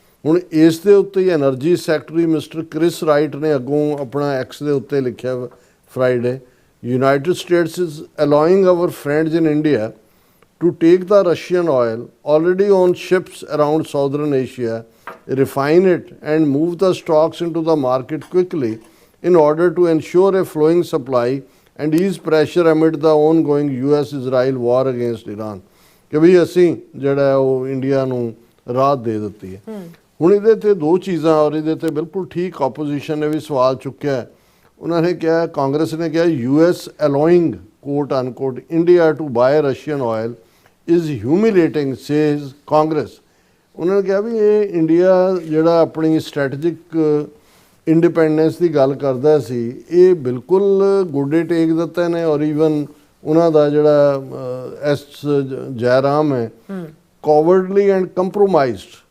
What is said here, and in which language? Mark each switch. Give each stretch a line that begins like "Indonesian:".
Punjabi: ਹੁਣ ਇਸ ਦੇ ਉੱਤੇ ਹੀ energy secretary mister Chris right ਨੇ ਅੱਗੋਂ ਆਪਣਾ ਐਕਸ ਦੇ ਉੱਤੇ ਲਿਖਿਆ Friday,
English: United States is allowing our friends in India to take the Russian oil already on ships around Southern Asia, refine it and move the stocks into the market quickly in order to ensure a flowing supply and ease pressure amid the ongoing US-Israel war against Iran.
Punjabi: ਕਿ ਵੀ ਅਸੀਂ ਜਿਹੜਾ ਉਹ India ਨੂੰ ਰਾਹਤ ਦੇ ਦਿੱਤੀ ਹੈ। ਹੁਣ ਇਹਦੇ ਤੇ ਦੋ ਚੀਜ਼ਾਂ, ਔਰ ਇਹਦੇ ਤੇ ਬਿਲਕੁਲ ਠੀਕ ਆਪੋਜੀਸ਼ਨ ਨੇ ਵੀ ਸਵਾਲ ਚੁੱਕਿਆ ਹੈ। ਉਹਨਾਂ ਨੇ ਕਿਹਾ, ਕਾਂਗਰਸ ਨੇ ਕਿਹਾ
English: US allowing quote unquote India to buy Russian oil is humiliating says Congress.
Punjabi: ਉਹਨਾਂ ਨੇ ਕਿਹਾ ਵੀ ਇਹ ਇੰਡੀਆ ਜਿਹੜਾ ਆਪਣੀ ਸਟ੍ਰੈਟੇਜਿਕ ਇੰਡੀਪੈਂਡੈਂਸ ਦੀ ਗੱਲ ਕਰਦਾ ਸੀ, ਇਹ ਬਿਲਕੁਲ ਗੋਡੇ ਟੇਕ ਦਿੱਤੇ ਨੇ। ਔਰ ਈਵਨ ਉਹਨਾਂ ਦਾ ਜਿਹੜਾ ਐਸ ਜੈਰਾਮ ਹੈ,
English: cowardly and compromised.